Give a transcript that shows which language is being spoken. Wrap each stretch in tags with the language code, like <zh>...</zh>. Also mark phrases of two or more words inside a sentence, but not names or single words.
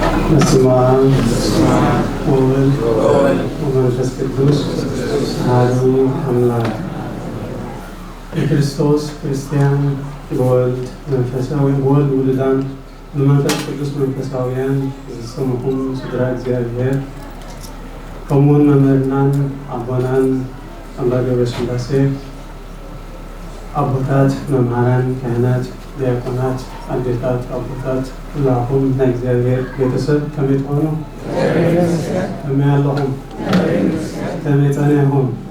<gez>በስመ አብ ወወልድ ወመንፈስ ቅዱስ አሐዱ አምላክ። የክርስቶስ ክርስቲያን በወልድ መንፈሳዊ በወልድ ውሉዳን በመንፈስ ቅዱስ መንፈሳውያን</gez> <ti>ዝሰሙኹም ስድራ እግዚአብሔር ከምኡውን መምህርናን አቦናን አባ ገብረስላሴ አቦታት መምህራን ካህናት ዲያቆናት አዴታት አቦታት ሁላችሁም እግዚአብሔር ቤተሰብ ከመይ ትሆኑ ከመይ ኣለኹም ከመይ ጸኒሕኩም</ti>